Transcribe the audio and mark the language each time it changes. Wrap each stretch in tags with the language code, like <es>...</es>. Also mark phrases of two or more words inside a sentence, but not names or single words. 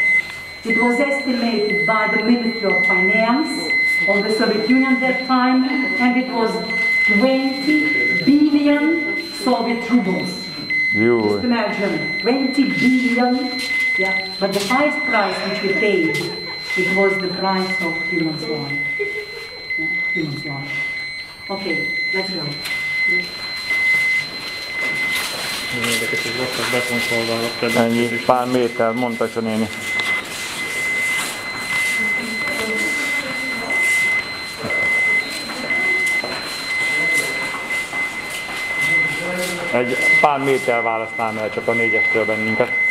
<en>It was estimated by the Ministry of Finance of the Soviet Union at that time, and it was 20 billion Soviet rubles. Just imagine, 20 billion, yeah, but the highest price which we paid, it was the price of human life. Yeah, human life. Okay, let's go.</en> <hu>Ennyi, pár méter, mondta a néni. Egy pár méter választnám el csak a 4-estől bennünket.</hu>